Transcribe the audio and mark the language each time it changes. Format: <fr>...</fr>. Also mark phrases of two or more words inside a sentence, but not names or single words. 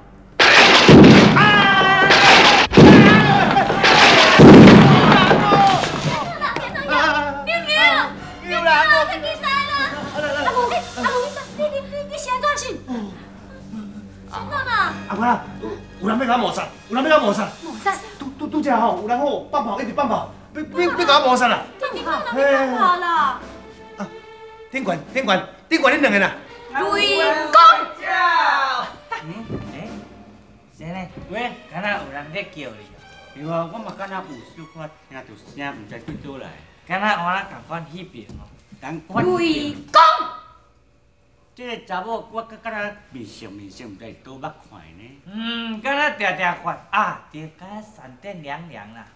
<nan>阿妈，有人要甲我谋杀，有人要甲我谋杀。谋杀？拄则吼，有人吼放炮，一直放炮，要甲我谋杀啦。天光哪边放炮啦？啊，顶悬，恁两个啦。雷公。谁呢？喂，敢若有人在叫你？对啊，我嘛敢若有小可听到声，毋知对倒来。敢若我那共款迄边哦。雷公。这个查某我敢若面相，毋知倒捌看呢。敢若定看啊，对，敢若闪电亮亮啦。</nan>